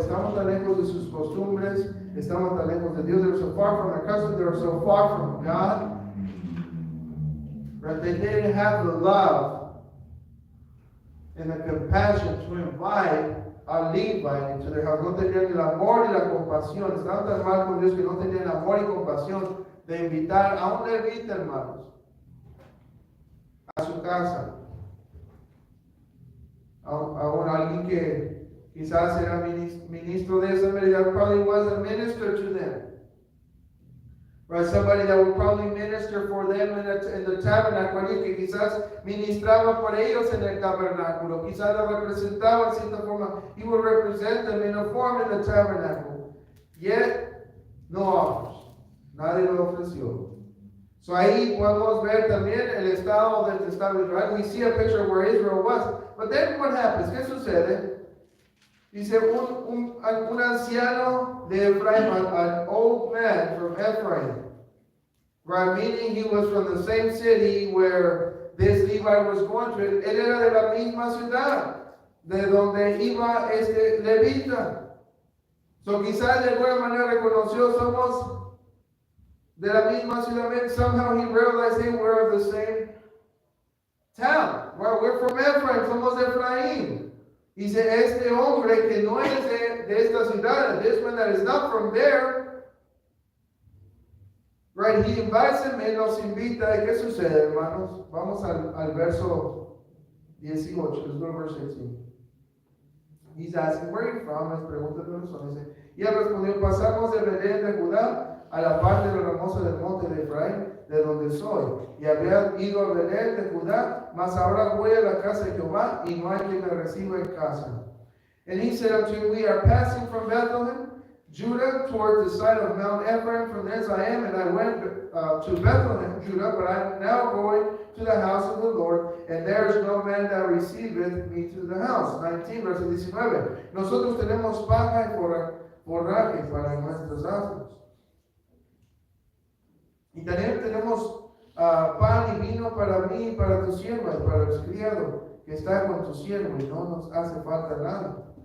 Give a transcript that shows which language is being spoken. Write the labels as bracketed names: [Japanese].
[Spanish] Estamos tan lejos de sus costumbres. Estamos tan lejos de Dios. [English] They were so far from the customs. They were so far from God. Right? They didn't have the love and the compassion to invite a Levite into their house. [Spanish] No tenían el amor y la compasión. Estaban tan mal con Dios que no tenían amor y compasión de invitar a un levita, hermanos, a su casa. A alguien que quizás era ministro de esa medida, [English] probably was a minister to them. Right, somebody that would probably minister for them in the tabernacle, [Spanish] alguien que quizás ministraba por ellos en el tabernáculo, quizás lo representaba en cierta forma. [English] He would represent them in a form in the tabernacle. Yet, no offers. [Spanish] Nadie lo ofreció. So ahí podemos ver también el estado del estado de Israel. [English] We see a picture of where Israel was. But then what happens? [Spanish] ¿Qué sucede? Dice un anciano de Ephraim, [English] an old man from Ephraim, right? Meaning he was from the same city where this Levite was going to. [Spanish] Él era de la misma ciudad de donde iba este levita. So quizás de alguna manera reconoció, somos de la misma ciudad. [English] Somehow he realized, hey, we're of the same town. Well, we're from Ephraim, [Spanish] somos de Efraín. Dice, este hombre que no es de esta ciudad, [English] this one that is not from there, right, he invites him, [Spanish] él nos invita. ¿Y qué sucede, hermanos? Vamos al verso 18, [English] let's go to verse 18. He's asking, where are you from? [Spanish] Les pregunta de son. Dice, y él respondió, pasamos de Belén de Judá a la parte hermosa del monte de Efraín, de donde soy. Y había ido a Belén de Judá, mas ahora voy a la casa de Jehová, y no hay quien me reciba en casa. [English] And he said unto him, we are passing from Bethlehem, Judah, toward the side of Mount Ephraim, from thence I am, and I went to Bethlehem, Judah, but I am now going to the house of the Lord, and there is no man that receiveth me to the house. 19, verse 19. [Spanish] Nosotros tenemos paja y forraje para nuestros asnos. Y también tenemos pan y vino para mí y para tu sierva y para el criado que está con tu siervo, y no nos hace falta nada.